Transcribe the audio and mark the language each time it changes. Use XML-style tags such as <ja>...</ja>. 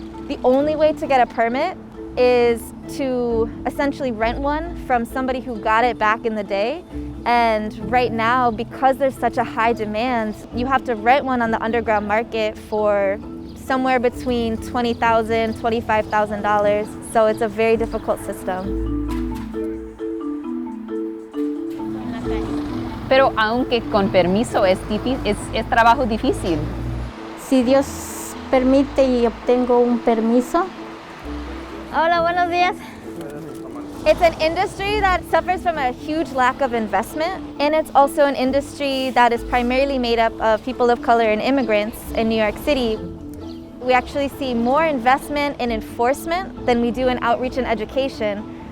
<en>The only way to get a permit is to essentially rent one from somebody who got it back in the day. And right now, because there's such a high demand, you have to rent one on the underground market for somewhere between $20,000, $25,000. So it's a very difficult system.</en> <es>Pero aunque con permiso es trabajo difícil. Si Dios permite y obtengo un permiso. Hola, buenos días.</es> <en>It's an industry that suffers from a huge lack of investment, and it's also an industry that is primarily made up of people of color and immigrants in New York City. We actually see more investment in enforcement than we do in outreach and education.</en>